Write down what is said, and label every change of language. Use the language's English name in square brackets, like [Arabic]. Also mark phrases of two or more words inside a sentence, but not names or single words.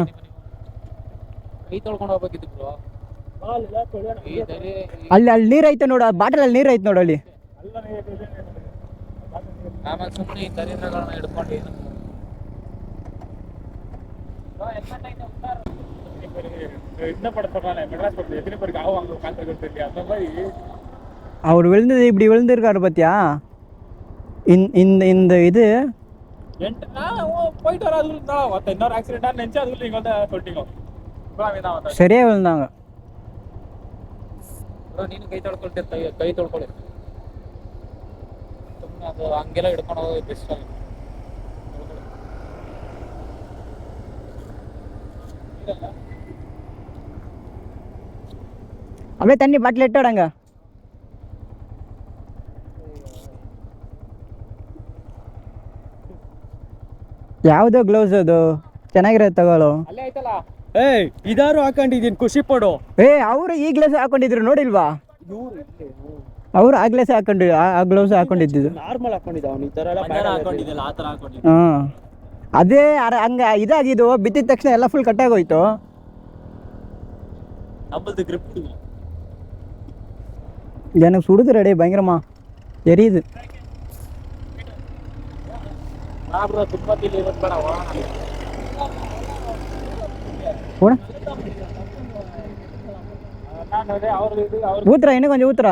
[Kannada] ಕೈ ತೊಳ್ಕೊಂಡು ಹೋಗ್ಬೇಕಿತ್ತು ಬ್ರೋ. ಅಲ್ಲಿ ನೀರು ಐತೆ ನೋಡು, ಆ ಬಾಟಲಲ್ಲಿ ನೀರು ಐತೆ ನೋಡು ಅಲ್ಲಿ. ಆಮೇಲೆ ಸುಮ್ಮನೆ ಈ ದರಿದ್ರಗಳನ್ನ ಹಿಡ್ಕೊಂಡು ಏನು [Tamil] அவர் விழுந்தது இப்படி விழுந்திருக்காரு பார்த்தியா? இந்த இந்த இது போயிட்டு வர அது இன்னொரு ஆக்சிடென்டா நினைச்சு அதுக்குள்ள நீங்க வந்து சொல்லிட்டீங்க. சரியா விழுந்தாங்க. [Kannada] ನೀನು ಕೈ ತೊಳ್ಕೊಳ್ತಿರ್ತ, ಕೈ ತೊಳ್ಕೊಳ್ಳಿ ಸುಮ್ಮನೆ. ಅದು ಹಂಗೆಲ್ಲ ಹಿಡ್ಕೊಂಡು ಹೋಗೋದು ಬೆಸ್ಟ್ ಆಗಿ. [Tamil] அப்படியே தண்ணி பாட்டில் எட்டோடாங்க. [Kannada] ಯಾವುದೋ ಗ್ಲೌಸ್ ಅದು ಚೆನ್ನಾಗಿರೋದು ತಗೊಳ್ಳೋ. ಅಲ್ಲೇ ಆಯ್ತಲ್ಲ. ಏಯ್ ಇದಾರು ಹಾಕೊಂಡಿದ್ದೀನಿ, ಖುಷಿ ಪಡು. ಅವರು ಈ ಗ್ಲೌಸ್ ಹಾಕೊಂಡಿದ್ರು ನೋಡಿಲ್ವಾ? ಅವರು ಆ ಗ್ಲೌಸ್ ಆ ಗ್ಲೌಸ್ ಹಾಕೊಂಡಿದ್ದು ನಾರ್ಮಲ್ ಹಾಕೊಂಡಿದ್ದ ಅವನು. ಈ ತರ ಎಲ್ಲ ಹಾಕೊಂಡಿದ್ದಿಲ್ಲ, ಆ ತರ ಹಾಕೊಂಡಿದ್ದ. ಹಾಂ, ಅದೇ ಹಂಗೆ ಇದಾಗಿದ್ದು. ಬಿದ್ದಿದ ತಕ್ಷಣ ಎಲ್ಲ ಫುಲ್ ಕಟ್ಟಾಗೋಯ್ತು. ನಮ್ಮದು ಗ್ರಿಪ್ [Tamil] எனக்கு சுடுது ரெடி, பயங்கரமா எரியுது. ஊத்துறா, இன்னும் கொஞ்சம் ஊத்துறா.